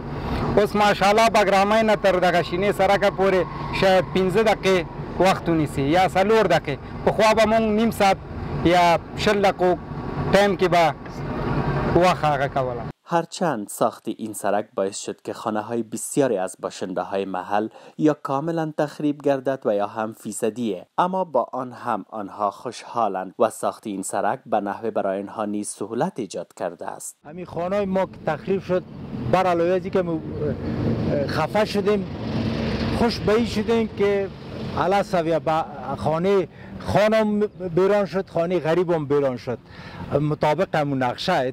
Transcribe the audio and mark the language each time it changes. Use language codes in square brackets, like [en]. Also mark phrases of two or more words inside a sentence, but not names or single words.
[ps] اوس ماشاءالله بګرامۍ نه تر دغه شینې سړکه پورې شاید 15 دقیقې وخت ونیسي یا 4 دقیقې. پخوا به موږ نیم ساعت یا 20 دقیقو ټایم کې به وخت هغه کوله. [fa] هرچند ساخت این سرک باعث شد که خانه های بسیاری از باشنده های محل یا کاملا تخریب گردد و یا هم فیصدیه، اما با آن هم آنها خوشحالند و ساخت این سرک به نحوه برای آنها نیز سهولت ایجاد کرده است. همین خانه ما که تخریب شد، بر علاوه از اینکه خفه شدیم، خوشبخت شدیم که علا سویه خانه بیران شد، خانه غریب هم بیران شد مطابق همون نقشه.